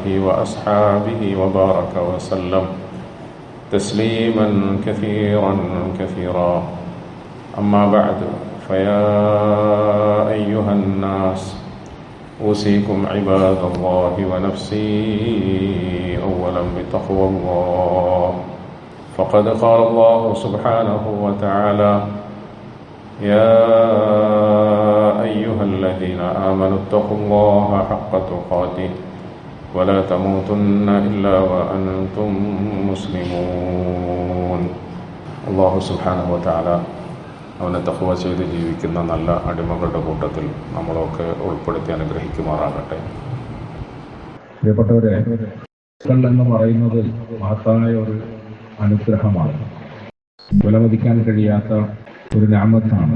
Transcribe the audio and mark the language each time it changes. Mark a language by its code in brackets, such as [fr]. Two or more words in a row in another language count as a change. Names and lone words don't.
[ar] وأصحابه وبارك وسلم تسليما كثيرا كثيرا أما بعد فيا أيها الناس أوصيكم عباد الله ونفسي أولا بتقوى الله فقد قال الله سبحانه وتعالى يا أيها الذين آمنوا اتقوا الله حق تقاته ولا تموتن إلا وأنتم مسلمون الله سبحانه وتعالى [ml] അവനെ തഖ്വ ചെയ്ത് ജീവിക്കുന്ന നല്ല അടിമകളുടെ കൂട്ടത്തിൽ നമ്മളൊക്കെ ഉൾപ്പെടുത്തി അനുഗ്രഹിക്കുമാറാകട്ടെ. പ്രിയപ്പെട്ടവരെ, മക്കൾ എന്ന് പറയുന്നത് മഹത്തായ ഒരു അനുഗ്രഹമാണ്, വിലമതിക്കാൻ കഴിയാത്ത ഒരു നിഅമത്താണ്.